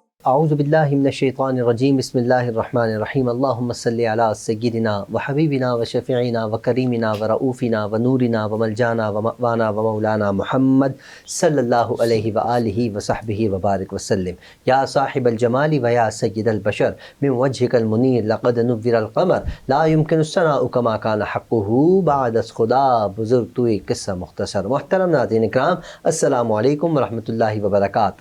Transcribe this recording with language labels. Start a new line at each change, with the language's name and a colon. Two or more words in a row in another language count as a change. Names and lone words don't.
Arabic: اعوذ باللہ من الشیطان الرجیم بسم اللہ الرحمن الرحیم اللہم صلی علی سیدنا و حبیبنا و شفیعنا و کریمنا و رؤوفنا و نورنا و ملجانا و مأوانا و مولانا محمد صلی اللہ علیہ وآلہ وصحبہ وبارک وسلم۔ یا صاحب الجمال و یا سید البشر من وجہک المنیر لقد نور القمر لا يمکن الثناء کما کان حقہ
Persian: بعد از خدا۔ بزرگ تو ایک قصہ مختصر۔
Urdu: محترم ناظرین اکرام،
Arabic: السلام علیکم ورحمۃ اللہ وبرکاتہ۔